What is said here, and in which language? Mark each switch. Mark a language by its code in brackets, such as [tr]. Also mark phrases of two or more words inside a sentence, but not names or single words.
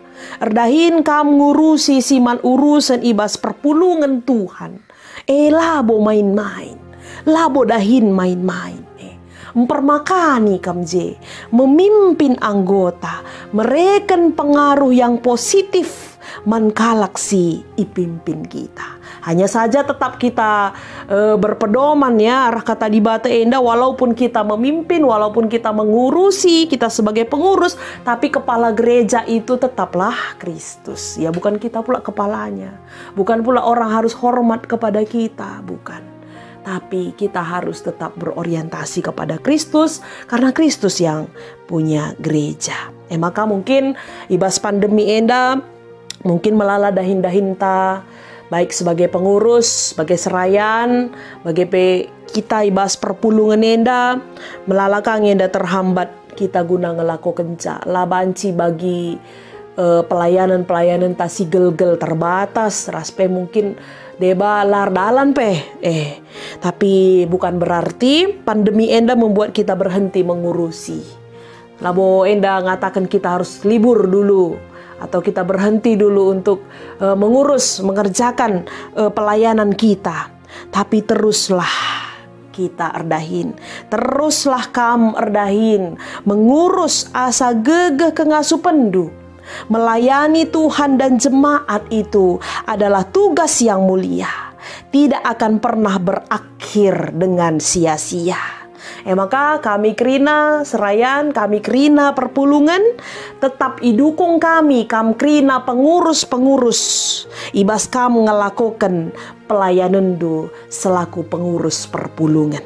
[btx] Erdahin kam ngurusi siman urusan ibas perpulungan Tuhan. Labo main-main. Labo dahin main-main. Mempermakani kamje. [id] Memimpin anggota. Mereken pengaruh yang positif. [btx] Mankalaksi ipimpin [id] kita. Hanya saja tetap kita berpedoman ya [btx] arah kata di bata enda [id] walaupun kita memimpin, walaupun kita mengurusi, kita sebagai pengurus, tapi kepala gereja itu tetaplah Kristus. Ya bukan kita pula kepalanya. Bukan pula orang harus hormat kepada kita, bukan. Tapi kita harus tetap berorientasi kepada Kristus karena Kristus yang punya gereja. [btx] Maka mungkin ibas pandemi enda mungkin melala dahin-dahinta [id] baik sebagai pengurus, sebagai serayan, sebagai kita [btx] ibas perpulungan enda, melalakang enda terhambat kita guna ngelako kenca, labanci bagi pelayanan-pelayanan tasi gel-gel terbatas, raspe mungkin deba lar dalan [id] tapi bukan berarti pandemi enda membuat kita berhenti mengurusi. [btx] Labo enda ngatakan [id] kita harus libur dulu. Atau kita berhenti dulu untuk mengurus, mengerjakan pelayanan kita. Tapi teruslah kita erdahin. [btx] Teruslah kam erdahin. Mengurus asa gegeh kengasuh pendu. [id] Melayani Tuhan dan jemaat itu adalah tugas yang mulia. Tidak akan pernah berakhir dengan sia-sia. [btx] Maka kami Krina Serayan, kami Krina Perpulungan tetap idukung kami, kam Krina pengurus-pengurus. Ibas kam ngelakukan pelayanan do [id] selaku pengurus [btx] perpulungan.